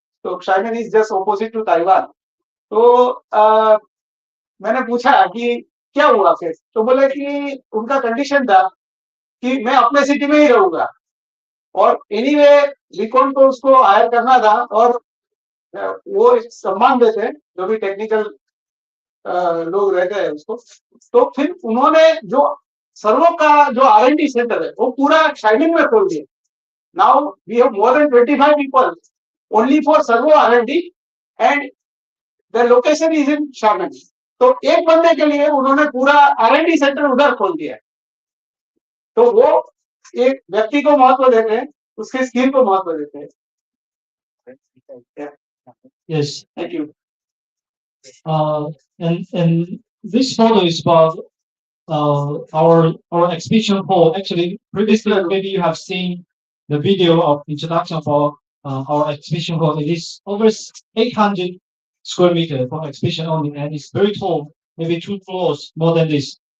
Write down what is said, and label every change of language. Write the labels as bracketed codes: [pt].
[en] So Xiamen is just opposite to Taiwan. [hi] तो मैंने पूछा कि क्या हुआ फिर, तो बोले कि उनका कंडीशन था कि मैं अपने सिटी में ही रहूंगा और एनीवे Wecon को उसको हायर करना था और वो सम्मान देते हैं जो भी टेक्निकल लोग रहते हैं उसको. तो फिर उन्होंने जो सर्वो का जो R&D सेंटर है वो पूरा शाइनिंग में खोल दिया. [en] Now we have more than 25 people only for servo R&D and the location is in Shining. [hi] तो एक बंदे के लिए उन्होंने पूरा R&D सेंटर उधर खोल दिया. तो वो एक व्यक्ति को महत्व देते हैं, उसके स्किल को महत्व देते हैं. [en] yes. Thank you. And this photo is about our exhibition hall. Actually, previously maybe you have seen the video of introduction for our exhibition hall. It is over 800 square meter for exhibition only, and it's very tall, maybe 2 floors more than this.